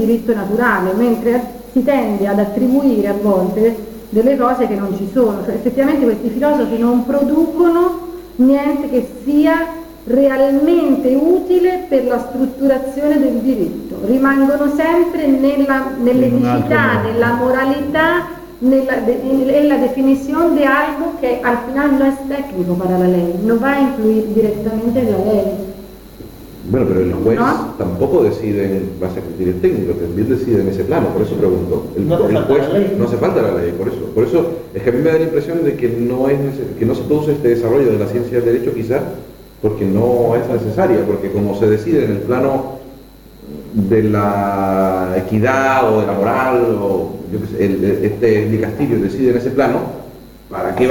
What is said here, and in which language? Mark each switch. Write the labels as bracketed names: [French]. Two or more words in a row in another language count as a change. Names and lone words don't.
[Italian] diritto naturale, mentre si tende ad attribuire a volte delle cose che non ci sono, cioè effettivamente questi filosofi non producono niente che sia realmente utile per la strutturazione del diritto, rimangono sempre nell'eticità, nella moralità, [Spanish] en la definición de algo que al final no es técnico para la ley, no va a influir directamente en la ley. Bueno, pero el juez ¿No? tampoco decide en base a criterios técnicos, también decide en ese plano, por eso pregunto. No hace falta juez la ley. no hace falta la ley, por eso es que a mí me da la impresión de que que no se produce este desarrollo de la ciencia del derecho quizás porque no es necesaria, porque como se decide en el plano de la equidad o de la moral, o yo qué sé, este Di Castillo decide en ese plano, ¿para qué